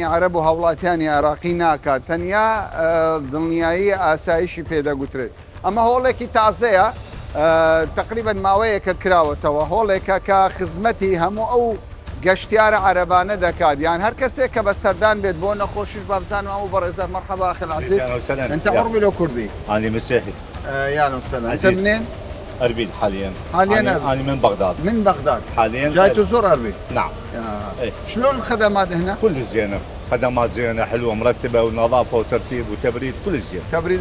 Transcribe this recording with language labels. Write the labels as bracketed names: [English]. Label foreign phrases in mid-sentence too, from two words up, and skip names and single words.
[Central Kurdish] عەرەب و هاوڵاتیانی عێراقی ناکات تەنیا دڵنیایی ئاسایشی پێدەگوترێت ئەمە هۆڵێکی تازەیە تقریبەن ماوەیەکە کراوەتەوە هۆڵێکە کە خزمەتی هەموو ئەو گەشتیارە عەرەبانە دەکات یان هەر کەسێک کە بە سەردان بێت بۆ نەخۆشیش بابزانم ئەو بەڕێزە مەرحەبا [Arabic] أخي العزيز أنت عربي لو كردي؟ أنا مسيحي. يا أهلا وسهلا أنت منين؟ أربيل حاليا. أنا من بغداد. من بغداد. حاليا جاي تزور أربيل؟ نعم. إيه. شلون الخدمات هنا؟ كل زينة، خدمات زينة حلوة مرتبة ونظافة وترتيب وتبريد كل زين.